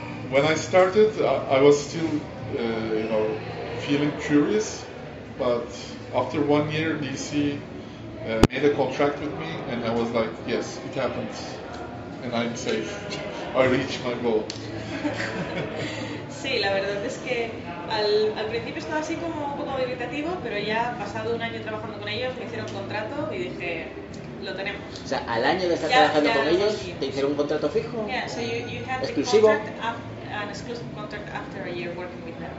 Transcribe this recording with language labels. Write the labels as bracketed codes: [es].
[es] Cuando empecé, todavía me sentía curioso, pero después de un año, DC [en] made a contract with me, and I was like, yes, it happens, and I'm safe. I reached my goal. [es] Sí, la verdad es que al principio estaba así como un poco irritativo, pero ya pasado un año trabajando con ellos, me hicieron un contrato y dije, lo tenemos. O sea, al año de estar trabajando con ellos, te hicieron un contrato fijo, exclusivo. [en] An exclusive contract after a year working with them.